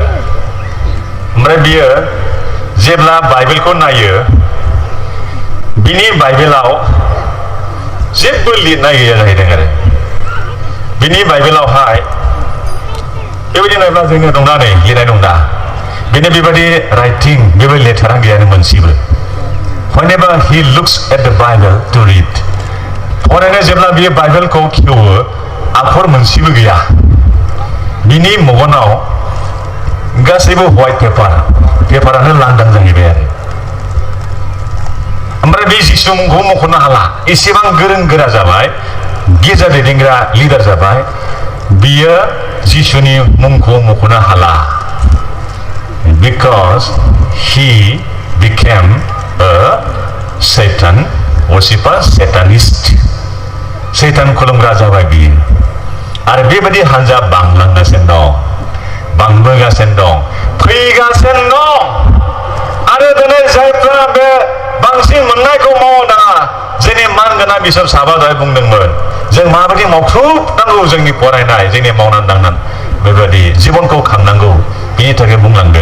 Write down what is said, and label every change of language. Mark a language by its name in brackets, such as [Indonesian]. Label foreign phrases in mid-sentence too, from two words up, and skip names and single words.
[Bodo] ओमफ्राय बियो जेब्ला बाइबेलखौ नायो बिनि बाइबेलाव जेबो लिरनाय गैया जाहैदों आरो बिनि बाइबेलावहाय बेबायदि नायब्ला जोंनो दंना नै लिरनाय दंना बेनि बेबायदि राइटिं बेबायदि लेटारा गैयानो मोनसेबो। [English] Whenever he looks at the Bible to read [Bodo] फरायनो जेब्ला बियो बाइबेलखौ खेवो आखर मोनसेबो गैया। बिनि मगनाव गासैबो [English] white paper [Bodo] लांदां जाहैबाय आरो ओमफ्राय बे जिसु मुंखौ मख'नो हाला एसेबां गोरों गोरा जाबाय गिर्जा दैदेनग्रा लिडार जाबाय बियो जिसुनि मुंखौ मख'नो हाला [English] because he became a Satan worshipper, Satanist. [Bodo] सैतान खुलुमग्रा जाबाय बियो आरो बेबायदि हानजा बांलांगासिनो दं बांबोगासिनो दं फैगासिनो दं आरो दिनै जायफ्रा बे बांसिन मोननायखौ मावनो नाङा जोंनि मानगोनां बिसोर साबा दहाय बुंदोंमोन जों माबायदि मावख्रुबनांगौ जोंनि फरायनाय जोंनि मावनानै दांनानै बेबायदि जिबनखौ खांनांगौ बिनि थाखाय बुंलांदों।